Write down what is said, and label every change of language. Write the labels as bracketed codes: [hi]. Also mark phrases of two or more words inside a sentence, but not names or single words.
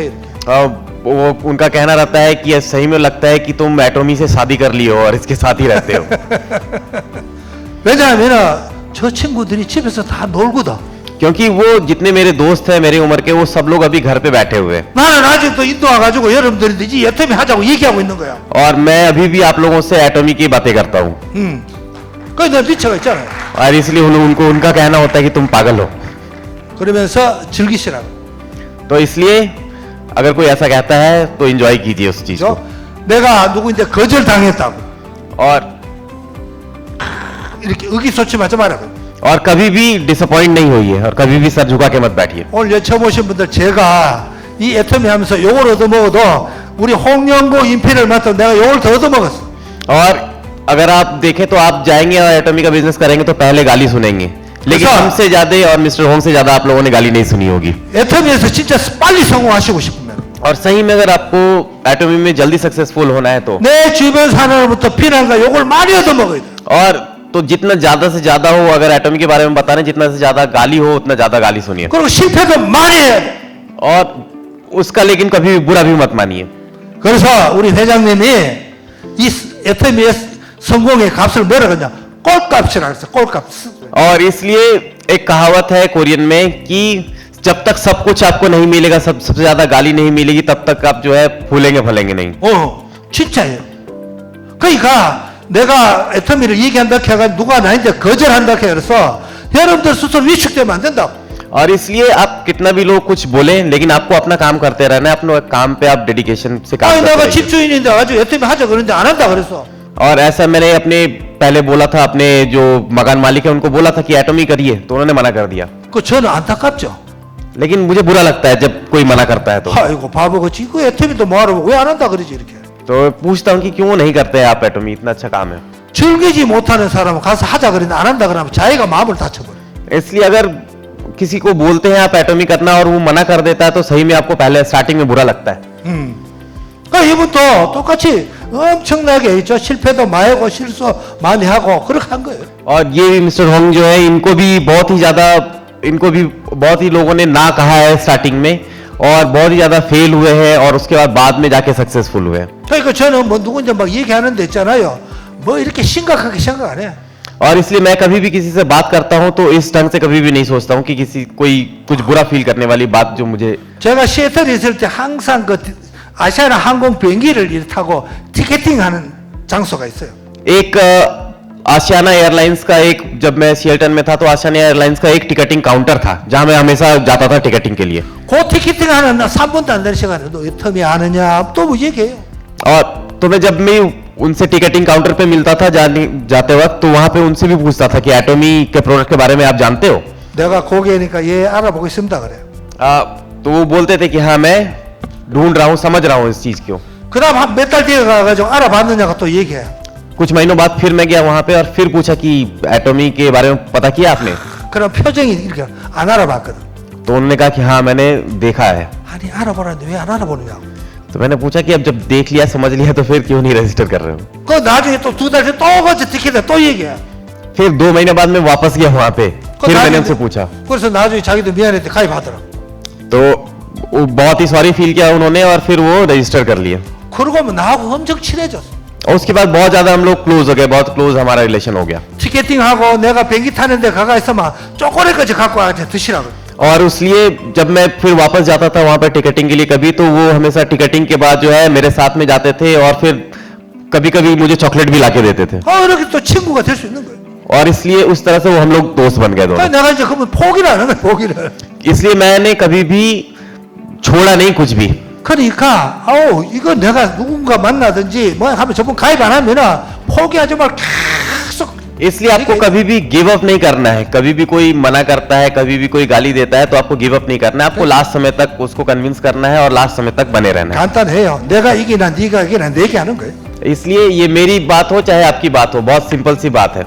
[ko] 이렇게. [hi] वो उनका कहना रहता है कि सही में लगता है कि तुम एटोमी से शादी कर ली हो और इसके साथ ही रहते हो। [ko] 왜냐하면 저 친구들이 집에서 다 놀거든. [hi] क्योंकि वो जितने मेरे दोस्त हैं मेरी उम्र के, वो सब लोग अभी घर पे बैठे हुए हैं। [ko] 나는 아직도 인도 와가지고 여러분들이 이 애터미 하자고 얘기하고 있는 거야. [hi] और मैं अभी भी आप लोगों से एटोमी की बातें करता हूँ। [ko] 그게 내 미쳐가 있잖아요. [hi] और इसलिए उनको उनका कहना होता है कि तुम पागल हो। [ko] 그러면서 즐기시라고. [hi] तो इसलिए अगर कोई ऐसा कहता है तो एंजॉय कीजिए उस चीज को। [ko] 내가 누구한테 거절당했다고 [hi] और [ko] 이렇게 의기소침하지 말라고. [hi] और कभी भी डिसअपॉइंट नहीं होइए और कभी भी सर झुका के मत बैठिए। [ko] 오늘 여기 처음 오신 분들 제가 이 애터미 하면서 요걸 얻어먹어도 우리 홍영고 인피를 맡아 내가 요걸 더 얻어먹었어. [hi] और अगर आप देखें तो आप जाएंगे और एटोमी का बिजनेस करेंगे तो पहले गाली सुनेंगे, लेकिन अच्छा। हमसे ज्यादा और मिस्टर होंग से ज्यादा आप लोगों ने गाली नहीं सुनी होगी। [ko] 애터미에서 진짜 빨리 성공하시고 싶으면 [hi] और सही में अगर आपको एटोमी में जल्दी सक्सेसफुल होना है तो [ko] 내 주변 사람으로부터 비난과 욕을 많이 얻어먹어야 돼. [hi] और तो जितना ज्यादा से ज्यादा हो, अगर एटोमी के बारे में बताने जितना से ज्यादा गाली हो उतना ज्यादा गाली सुनिए, [ko] 그리고 실패도 많이 해야 돼. [hi] और उसका लेकिन कभी भी बुरा भी मत मानिए। [ko] 그래서 우리 회장님이 이 애터미의 성공의 값을 뭐라 그러냐? 꼴값이라 그랬어. 꼴값. [hi] और इसलिए एक कहावत है कोरियन में कि जब तक सब कुछ आपको नहीं मिलेगा, सबसे ज्यादा गाली नहीं मिलेगी, तब तक आप जो है फूलेंगे फलेंगे नहीं। [ko] 진짜예요. 그러니까 내가 애터미를 얘기한다 해가 누가 나한테 거절한다 해서 여러분들 스스로 위축되면 안 된다고. [hi] और इसलिए आप कितना भी लोग कुछ बोले, लेकिन आपको अपना काम करते रहना है, अपने काम पे आप डेडिकेशन से काम [ko] 아니 [hi] करते [ko] 내가 [hi] रहिए। [ko] 집주인인데 아주 애터미 하자 그러는데 안 한다 그랬어. [hi] और ऐसा मैंने अपने पहले बोला था, अपने जो मकान मालिक है उनको बोला था कि एटोमी करिए, तो उन्होंने मना कर दिया। [ko] 그 저는 안타깝죠. [hi] लेकिन मुझे बुरा लगता है जब कोई मना करता है तो। [ko] 아이고 바보같이 그 애터미도 뭐하러 왜 안 한다 그러지 이렇게. [hi] तो पूछता हूँ कि क्यों नहीं करते हैं आप एटोमी, इतना अच्छा काम है। [ko] 즐기지 못하는 사람은 가서 하자 그랬는데 안 한다 그러면 자기가 마음을 다쳐버려. [hi] इसलिए अगर किसी को बोलते हैं आप एटोमी करना और वो मना कर देता है तो सही में आपको पहले स्टार्टिंग में बुरा लगता है। [ko] 그러니까 이분도 똑같이 엄청나게 저 실패도 많이 하고 실수 많이 하고 그렇게 한 거예요. [hi] और ये भी मिस्टर होंग जो है, इनको भी बहुत ही लोगों ने ना कहा है स्टार्टिंग में, और बहुत ही ज्यादा फेल हुए हैं और उसके बाद में जाके सक्सेसफुल हुए हैं। [ko] 그러니까 저는 뭐 누군지 막 얘기하는데 있잖아요. 뭐 이렇게 심각하게 생각 안 해. [hi] और इसलिए मैं कभी भी किसी से बात करता हूं तो इस ढंग से कभी भी नहीं सोचता हूं कि कोई कुछ बुरा फील करने वाली बात जो मुझे। [ko] 제가 시애틀에 있을 때 항상 그 아시아나 항공 비행기를 이렇게 타고 티켓팅하는 장소가 있어요. [hi] एक आशियाना एयरलाइंस का जब मैं सिएटल में था तो आशियाना एयरलाइंस का एक [en] ticketing counter [hi] था जहां मैं हमेशा जाता था टिकटिंग के लिए। [ko] 그 티켓팅하는 나 3분도 안 되는 시간에 너 애터미 아느냐 또 뭐 얘기해요. [hi] और तो मैं जब मैं उनसे [en] ticketing counter [hi] पे मिलता था जाते वक्त, तो वहां पे उनसे भी पूछता था कि एटोमी के प्रोडक्ट के बारे में आप जानते हो। [ko] 내가 고객이니까 예 알아보고 있습니다 그래. [hi] तो वो बोलते थे कि हाँ मैं ढूंढ रहा हूँ, समझ रहा हूँ इस चीज को। [ko] 그다음 한 몇 달 뒤에 가가지고 알아봤느냐가 또 얘기해. [hi] कुछ महीनों बाद फिर मैं गया वहां पे और फिर पूछा कि एटोमी के बारे में पता किया आपने? [ko] 그럼 표정이 이렇게 안 알아봤거든. [hi] तो उन्होंने कहा कि हाँ मैंने देखा है। [ko] 아니 알아보라는데 왜 안 알아보느냐고. [hi] तो मैंने पूछा कि अब जब देख लिया समझ लिया तो फिर क्यों नहीं रजिस्टर कर रहे हो? [ko] 그 나중에 또 두 달 뒤에 또 가서 티켓에 또 얘기해. [hi] फिर 2 महीने बाद मैं वापस गया वहां पे, फिर मैंने उनसे पूछा। [ko] 그래서 나중에 자기도 미안했대 가입하더라. [hi] तो वो बहुत ही [en] sorry feel [hi] किया उन्होंने और फिर वो रजिस्टर कर लिया। [ko] 그러고 뭐 나하고 엄청 친해졌어. [hi] और उसके बाद बहुत ज्यादा हम लोग क्लोज हो गए, बहुत क्लोज हमारा रिलेशन हो गया। [ko] 티켓팅하고 내가 비행기 타는데 가가 있으면 초콜릿까지 갖고 와서 드시라고. [hi] और इसलिए जब मैं फिर वापस जाता था वहां पर टिकटिंग के लिए कभी, तो वो हमेशा टिकटिंग के बाद जो है मेरे साथ में जाते थे और फिर कभी कभी मुझे चॉकलेट भी लाके देते थे। [ko] 이렇게 또 친구가 될 수 있는 거예요. [hi] और इसलिए उस तरह से वो हम लोग दोस्त बन गए दोनों। [ko] 내가 이제 그러면 포기를 안 하는 거야 포기를. [hi] इसलिए मैंने कभी भी छोड़ा नहीं कुछ भी। [ko] 그러니까 이거 내가 누군가 만나든지 뭐 하면 저분 가입 안 하면은 포기하지 말고 계속. [hi] इसलिए आपको कभी भी [en] give up [hi] नहीं करना है। कभी भी कोई मना करता है, कभी भी कोई गाली देता है तो आपको [en] give up [hi] नहीं करना है। आपको लास्ट समय तक उसको कन्विंस करना है और लास्ट समय तक बने रहना है। [ko] 간단해요. 내가 이기나 네가 이기나 내 얘기하는 거예요. [hi] इसलिए ये मेरी बात हो चाहे आपकी बात हो, बहुत सिंपल सी बात है।